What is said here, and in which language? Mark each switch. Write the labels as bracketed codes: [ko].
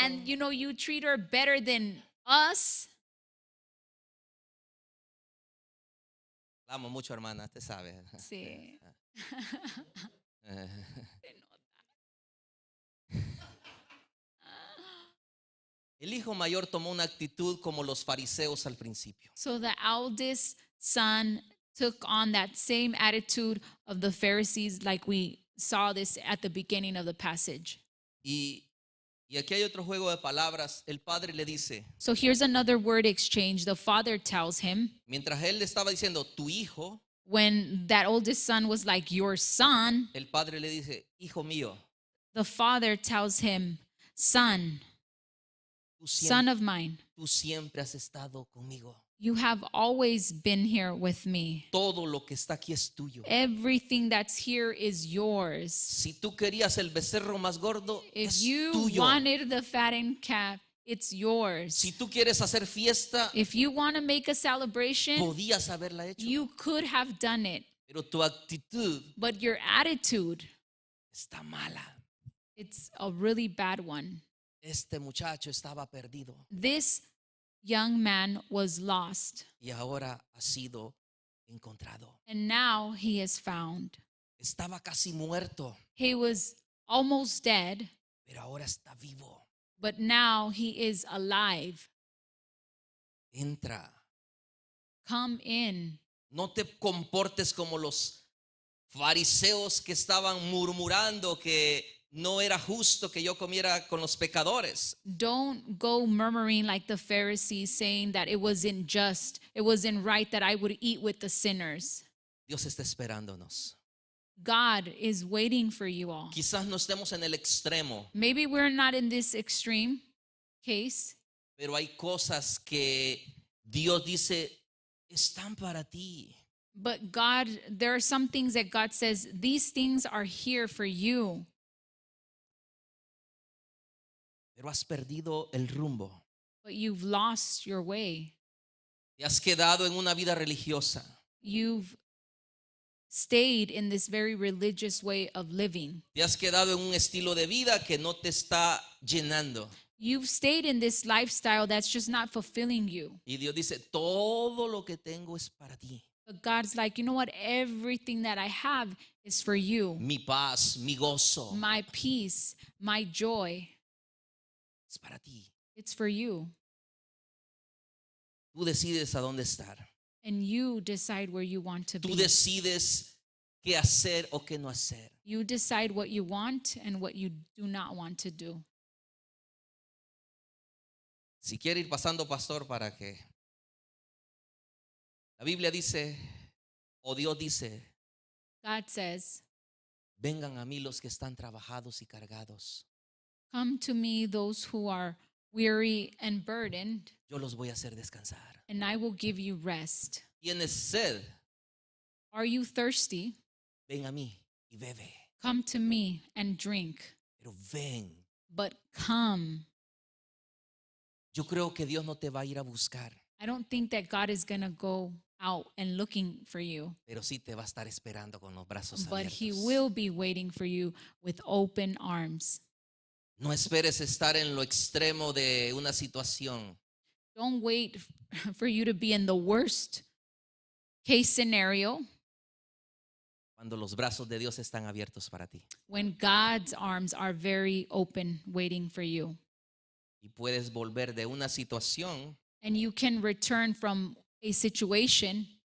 [en] And you treat her better than us. [es] La amo mucho, hermana, usted sabe. Sí. El hijo mayor tomó una actitud como los fariseos al principio. [en] So the eldest son took on that same attitude of the Pharisees, like we saw this at the beginning of the passage. [es] Y aquí hay otro juego de palabras. El padre le dice, [en] So here's another word exchange. The father tells him, [es] mientras él le estaba diciendo, tu hijo, [en] when that oldest son was like, your son, [es] el padre le dice, hijo mío, [en] the father tells him, son, [es] tú siempre, [en] of mine, [es] tú siempre has estado conmigo. [en] you have always been here with me. [es] Todo lo que está aquí es tuyo. [en] Everything that's here is yours. [es] Si tú querías el becerro más gordo, [en] If [es] es [en] you [es] tuyo. [en] wanted the fattened calf, it's yours. [es] Si tú quieres hacer fiesta, [en] If you want to make a celebration, [es] podías haberla hecho. [en] you could have done it. [es] Pero tu actitud [en] But your attitude, [es] está mala. [en] it's a really bad one. [es] Este muchacho estaba perdido. [en] This young man was lost, [es] y ahora ha sido encontrado. [en] and now he is found. [es] Estaba casi muerto, [en] He was almost dead, [es] pero ahora está vivo. [en] but now he is alive. [es] Entra. [en] Come in. [es] No te comportes como los fariseos que estaban murmurando que no era justo que yo comiera con los pecadores. [en] Don't go murmuring like the Pharisees, saying that it wasn't just, it wasn't right that I would eat with the sinners. [es] Dios está esperándonos. [en] God is waiting for you all. [es] Quizás no estemos en el extremo, [en] Maybe we're not in this extreme case, [es] pero hay cosas que Dios dice están para ti. [en] but God, there are some things that God says, these things are here for you. [es] Pero has perdido el rumbo. [en] But you've lost your way. [es] Te has quedado en una vida religiosa. [en] You've stayed in this very religious way of living. [es] Te has quedado en un estilo de vida que no te está llenando. [en] You've stayed in this lifestyle that's just not fulfilling you. [es] Y Dios dice, todo lo que tengo es para ti. [en] But God's like, you know what? Everything that I have is for you. [es] Mi paz, mi gozo, [en] My peace, my joy, [es] es para ti. [en] it's for you. [es] Tú decides a dónde estar. [en] And you decide where you want to [es] Tú [en] be. [es] decides qué hacer o qué no hacer. [en] You decide what you want and what you do not want to do. [es] Si quiere ir pasando, pastor, para que la Biblia dice, o Dios dice, [en] God says, [es] vengan a mí los que están trabajados y cargados. [en] come to me, those who are weary and burdened, [es] Yo los voy a hacer descansar. [en] and I will give you rest. [es] Tienes sed, [en] Are you thirsty? [es] ven a mí y bebe. [en] Come to me and drink. [es] Pero ven. [en] But come. [es] Yo creo que Dios no te va a ir a buscar, [en] I don't think that God is going to go out and looking for you, [es] pero sí te va a estar esperando con los brazos [en] but he [es] abiertos. [en] will be waiting for you with open arms. [es] No esperes estar en lo extremo de una situación. [en] Don't wait for you to be in the worst case scenario [es] Cuando los brazos de Dios están abiertos para ti. [en] when God's arms are very open waiting for you. [es] Y puedes volver de una situación [en] And you can return from a situation